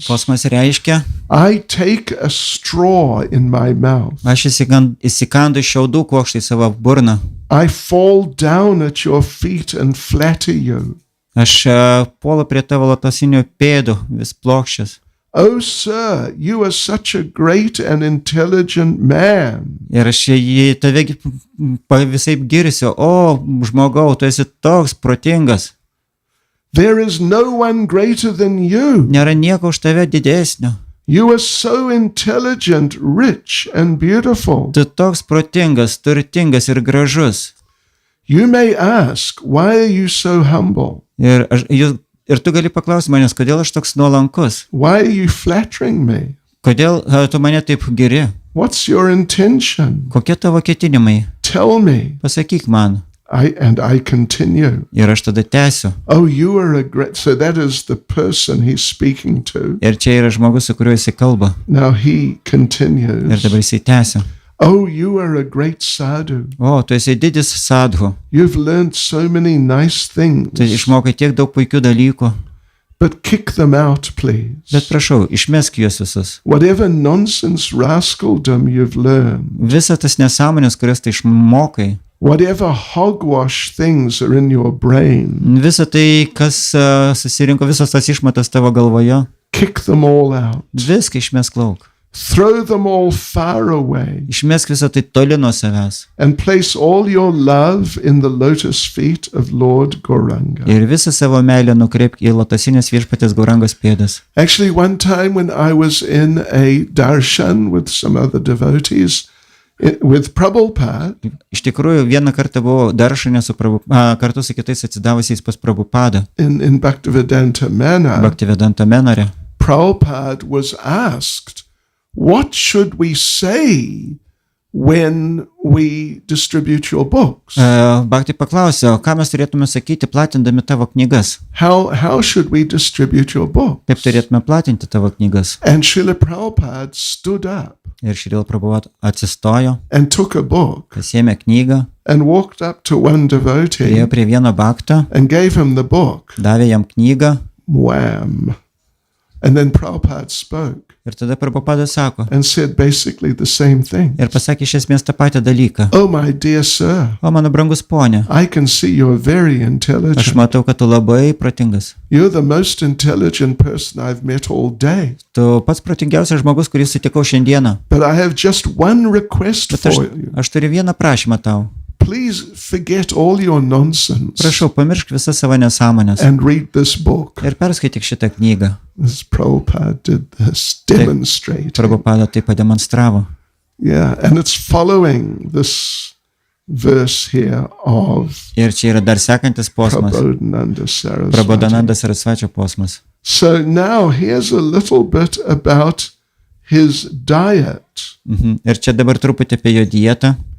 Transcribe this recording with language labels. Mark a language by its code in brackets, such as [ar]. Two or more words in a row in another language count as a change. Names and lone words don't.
[lt] Posmas reiškia, [en] I take a straw in my mouth. [lt] aš įsikandu šiaudų kuokštą į savo burną. [en] I fall down at your feet and flatter you. [lt] Aš puolu prie tavo lotosinių pėdų, vis plokščias. [en] Oh, sir, you are such a great and intelligent man. [lt] Ir aš jį tave visaip girsiu. O, žmogau, tu esi toks protingas. [en] There is no one greater than you. [lt] Nėra nieko už tave didesnio. [en] You are so intelligent, rich, and beautiful. [lt] Tu toks protingas, turtingas ir gražus. [en] You may ask, why are you so humble? [lt] Ir tu gali paklausti manęs, kodėl aš toks nuolankus? [en] Why are you flattering me? [lt] Kodėl tu mane taip giri? [en] What's your intention? [lt] Kokie tavo ketinimai? [en] Tell me. [lt] Pasakyk man. [en] I continue. [lt] Ir aš tada tęsiu. [en] Oh, you are a great... So that is the person he's speaking to. [lt] Ir čia yra žmogus, su kuriuo jisai kalba. [en] Now he continues. [lt] Ir dabar jisai tęsia. [en] Oh, you are a great sadhu. [lt] O, tu esi didis sadhu. [en] You've learned so many nice things. [lt] Tu išmokai tiek daug puikių dalykų. [en] But kick them out, please. [lt] Bet prašau, išmesk juos visus. [en] Whatever nonsense rascaldom you've learned, [lt] Visa tas nesąmonės, kurias tai išmokai. [en] whatever hogwash things are in your brain, [lt] Visa tai, kas susirinko, visas tas išmatas tavo galvoje. [en] kick them all out. [lt] Viską išmesk lauk. [en] Throw them all far away [lt] Išmesk visą tai toli nuo savęs. [en] and place all your love in the lotus feet of Lord Gauranga. [lt] Ir visą savo meilę nukreipk į lotosinės viešpatės Gaurangos pėdas. [en] Actually, one time when I was in a darshan with some other devotees, with Prabhupada, [lt] Iš tikrųjų, vieną kartą buvau daršane kartu su kitais atsidavusiais pas Prabhupadą, [en] in Bhaktivedanta Manor, [lt] Bhaktivedanta Menare. [en] Prabhupada was asked, what should we say when we distribute your books? [lt] Bhakti paklausė, o ką mes turėtume sakyti platindami tavo knygas? [en] How should we distribute your book? [lt] Kaip turėtume platinti tavo knygas? [en] And Srila Prabhupada stood up [lt] Ir Šrila Prabhu atsistojo, [en] and took a book [lt] pasiėmė knygą, [en] and walked up to one devotee [lt] priėjo prie vieno bhakto, [en] and gave him the book. [lt] davė jam knygą [en] Wham! And then Prabhupada spoke [lt] ir tada Prabhupada sako [en] and said basically the same thing. [lt] ir pasakė iš esmės tą patį dalyką. [en] Oh, my dear sir, [lt] O mano brangus ponė, [en] I can see you're very [lt] aš [en] intelligent. [lt] matau, kad tu labai protingas. [en] You're the most intelligent person I've met all day. [lt] Tu pats protingiausias žmogus, kurį sutikau šiandieną. [en] But I have just one request [lt] Bet [en] for you. [lt] aš turiu vieną prašymą tau. [en] Please forget all your nonsense [lt] Prašau, pamiršk visas savo nesąmonės [en] and read this book. [lt] ir perskaityk šitą knygą. [en] This Prabhupada did this, demonstrating. [lt] Prabhupada tai pademonstravo. [en] Yeah, and it's following this verse here of [lt] Ir čia yra dar sekantis posmas. [en] Prabodhananda Sarasvatį. [lt] Prabodhananda Sarasvatį posmas. [en] So now here's a little bit about his diet. [lt] Ir čia dabar truputį apie jo dietą.